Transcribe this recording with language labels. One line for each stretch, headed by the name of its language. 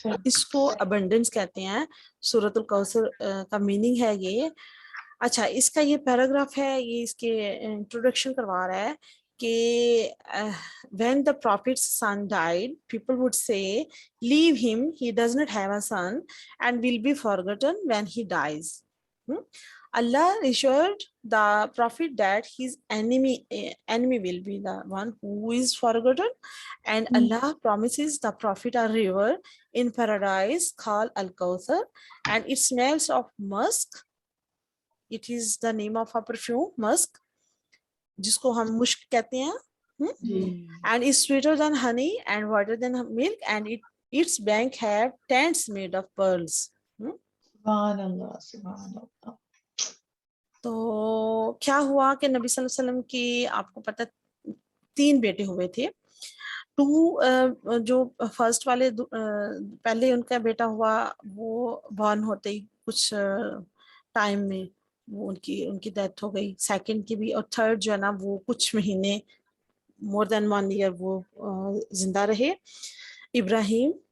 Urdu: اس کو ابنڈنس کہتے ہیں۔ سورۃ الکوثر کا میننگ ہے یہ۔ اچھا، اس کا یہ پیراگراف ہے، یہ اس کے انٹروڈکشن کروا رہا ہے کہ
English: when the prophet's son died, people would say, leave him, he does not have a son and will be forgotten when he dies. Allah assured the prophet that his enemy will be the one who is forgotten, and Allah promises the prophet a river in paradise called Al-Kawthar, and it smells of musk. It is the name of a perfume, musk,
Urdu: جس کو ہم مشک کہتے ہیں،
English: and is sweeter than honey and whiter than milk, and its bank have tents made of pearls.
Urdu: سبحان اللہ سبحان اللہ۔ تو کیا ہوا کہ نبی صلی اللہ علیہ وسلم کی، آپ کو پتہ 3 بیٹے ہوئے تھے۔ 2 جو فرسٹ والے پہلے ان کا بیٹا ہوا، وہ بورن ہوتے ہی کچھ ٹائم میں وہ ان کی ڈیتھ ہو گئی، سیکنڈ کی بھی، اور تھرڈ جو ہے نا وہ کچھ مہینے، مور دین 1 ایئر وہ زندہ رہے۔ ابراہیم